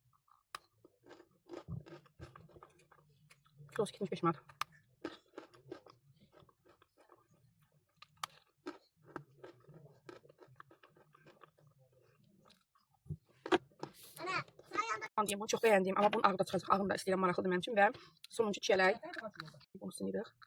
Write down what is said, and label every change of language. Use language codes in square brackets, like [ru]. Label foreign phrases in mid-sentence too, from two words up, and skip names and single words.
[az] Kilosu 75 manat. [tr] Bunu çok beğendiğim ama [az] bunun ağı da çıxacaq. Ağını da istəyirəm, maraqlıdır mənim üçün. Və sonuncu çiyələk. Bunu sınırıq.